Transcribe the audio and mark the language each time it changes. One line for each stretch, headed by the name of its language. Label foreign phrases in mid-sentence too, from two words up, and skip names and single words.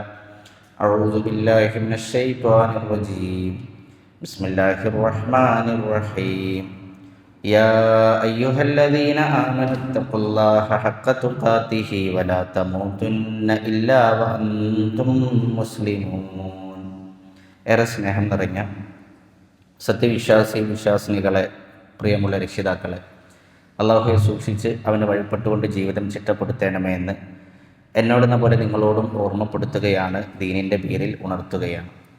Arabic: أعوذ بالله من الشيطان الرجيم. بسم الله الرحمن الرحيم. يا أيها الذين آمنوا اتقوا الله حق تقاته ولا تموتن إلا وأنتم مسلمون.
Malayalam: ഏറെ സ്നേഹം നിറഞ്ഞ വിശ്വാസിനികളെ, പ്രിയമുള്ള രക്ഷിതാക്കളെ, അള്ളാഹുവെ സൂക്ഷിച്ച് അവന് വഴിപ്പെട്ടുകൊണ്ട് ജീവിതം ചിട്ടപ്പെടുത്തേണമേ എന്ന് എന്നോടെന്ന പോലെ നിങ്ങളോടും ഓർമ്മപ്പെടുത്തുകയാണ്, ദീനിൻ്റെ പേരിൽ ഉണർത്തുകയാണ്.